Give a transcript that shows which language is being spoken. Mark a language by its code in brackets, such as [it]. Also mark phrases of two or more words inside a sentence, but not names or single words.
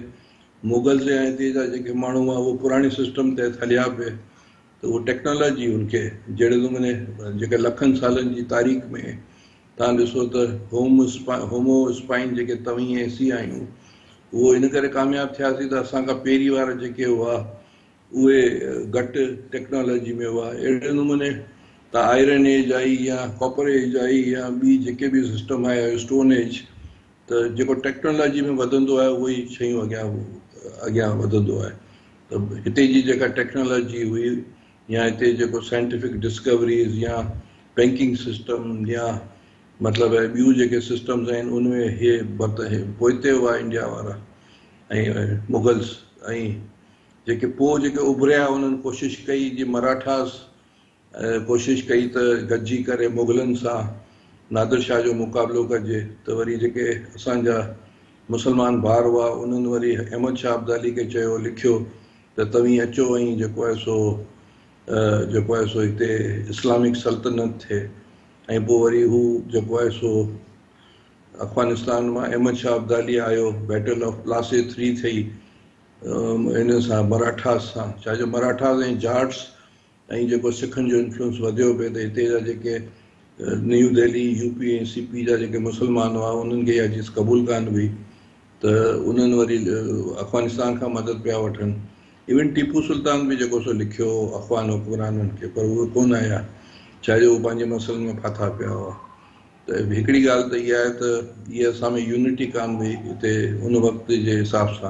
[sd] मुगल्स ऐं हिते जा जेके माण्हू हुआ उहो पुराणे सिस्टम ते हलिया पिए, त उहो टेक्नोलॉजी हुनखे जहिड़े नमूने जेके लखनि सालनि जी तारीख़ में तव्हां ॾिसो त होमो स्पाइन जेके तव्हीं ऐं सी आहियूं, उहो इन करे कामयाबु थियासीं त असांखां पहिरीं वारा जेके हुआ उहे घटि टेक्नोलॉजी में हुआ। अहिड़े नमूने त [en] Iron Age [sd] आई या [en] Copper Age [sd] आई या ॿी जेके बि सिस्टम आया, [en] Stone Age, [sd] त जेको टेक्नोलॉजी में वधंदो आहे उहे ई शयूं अॻियां वधंदो आहे। त हिते जी जेका टेक्नोलॉजी हुई या हिते जेको [en] scientific discoveries [sd] या [en] banking system [sd] या मतिलबु ॿियूं जेके सिस्टम्स आहिनि उनमें इहे पोइते हुआ इंडिया वारा ऐं मुगल्स। ऐं जेके पोइ जेके उभरिया उन्हनि कोशिशि कई जीअं मराठास कोशिशि कई त गॾिजी करे मुगलनि सां नादिर शाह जो मुक़ाबिलो कजे, त वरी जेके असांजा मुस्लमान भार हुआ उन्हनि वरी अहमद शाह अब्दाली खे चयो, लिखियो त तव्हीं अचो ऐं जेको आहे सो हिते इस्लामिक सल्तनत थिए। ऐं पोइ वरी हू जेको आहे सो अफ़गानिस्तान मां अहमद शाह अब्दाली आयो, बैटल ऑफ प्लासी 3 थी इन सां मराठास सां। छाजो मराठास ऐं जाट्स ऐं जेको सिखनि जो इन्फ्लुएंस वधियो पिए, त हिते जा जेके न्यू दिल्ली यूपी ऐं सीपी जा जेके मुस्लमान हुआ उन्हनि खे इहा चीज़ क़बूल कान हुई, त उन्हनि वरी अफ़गानिस्तान खां मदद पिया वठनि। इवन टीपू सुल्तान बि जेको सो लिखियो अफ़गान हुक्मराननि खे, पर उहे कोन आया, छाजो उहे पंहिंजे मसइलनि में फाथा पिया हुआ। त हिकिड़ी ॻाल्हि त इहा आहे त इहा असां में यूनिटी कान हुई हिते उन वक़्त जे हिसाब सां।